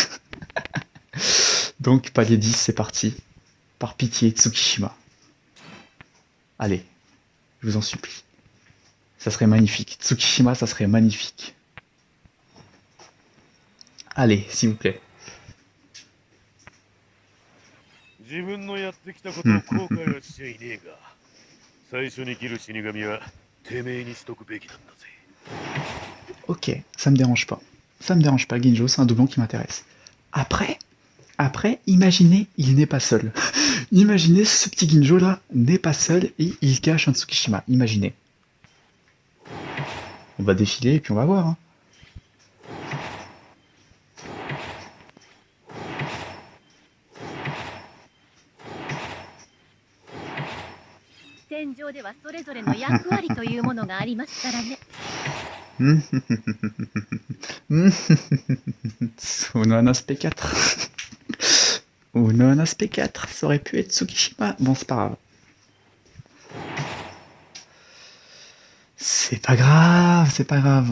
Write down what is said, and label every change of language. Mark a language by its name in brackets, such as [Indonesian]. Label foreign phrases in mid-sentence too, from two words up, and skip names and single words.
[French] Donc palier 10, c'est parti. Par pitié, Tsukishima. Allez, je vous en supplie. Ça serait magnifique. Tsukishima, ça serait magnifique. Allez, s'il vous plaît. [Japanese] 自分のやってきたことを後悔はしちゃいねえが、最初に切る死神はてめえにしとくべきなんだぜ。 [French] Ok, ça me dérange pas. Ça me dérange pas, Ginjo, c'est un doublon qui m'intéresse. Après, imaginez, il n'est pas seul. Imaginez, ce petit Ginjo là n'est pas seul et il cache un Tsukishima. Imaginez. On va défiler et puis on va voir. Hein. [Japanese] 戦場ではそれぞれの役割というものがありますからね。 [French] On a un aspect 4. On a un aspect 4. Ça aurait pu être Tsukishima. Bon, c'est pas grave. C'est pas grave, c'est pas grave.